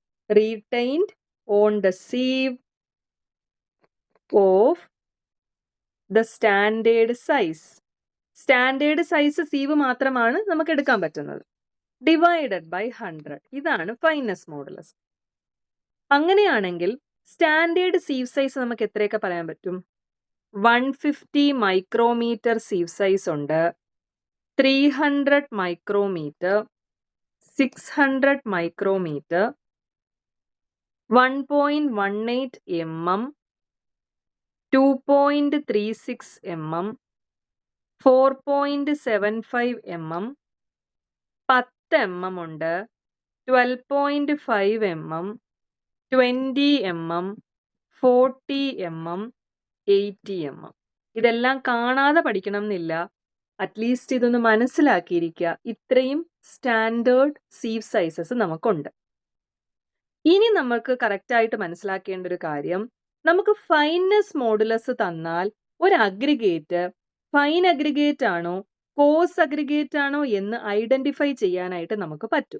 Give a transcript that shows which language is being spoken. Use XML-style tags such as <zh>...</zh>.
<en>Retained on the sieve of the standard size.</en> <ml>Standard size sieve മാത്രമാണ് നമുക്ക് എടുക്കാൻ പറ്റുന്നത്. Divided by 100. ഇതാണ് ഫൈൻനെസ് മോഡുലസ്. അങ്ങനെയാണെങ്കിൽ സ്റ്റാൻഡേർഡ് സീവ് സൈസ് നമുക്ക് എത്രയൊക്കെ പറയാൻ പറ്റും? 150 മൈക്രോമീറ്റർ സീവ് സൈസ് ഉണ്ട്, 300 micrometer, 600 micrometer, 1.18 mm, 2.36 mm, 4.75 mm, 10 mm ഉണ്ട്, 12.5 mm, 20 mm, 40 mm, 80 mm. ഇതെല്ലാം കാണാതെ പഠിക്കണം എന്നില്ല, അറ്റ്ലീസ്റ്റ് ഇതൊന്ന് മനസ്സിലാക്കിയിരിക്കുക. ഇത്രയും സ്റ്റാൻഡേർഡ് സീവ് സൈസസ് നമുക്കുണ്ട്. ഇനി നമുക്ക് കറക്റ്റായിട്ട് മനസ്സിലാക്കേണ്ട ഒരു കാര്യം, നമുക്ക് ഫൈൻനെസ് മോഡുലസ് തന്നാൽ ഒരു അഗ്രിഗേറ്റ് ഫൈൻ അഗ്രിഗേറ്റ് ആണോ കോസ് അഗ്രിഗേറ്റ് ആണോ എന്ന് ഐഡന്റിഫൈ ചെയ്യാനായിട്ട് നമുക്ക് പറ്റും.</ml>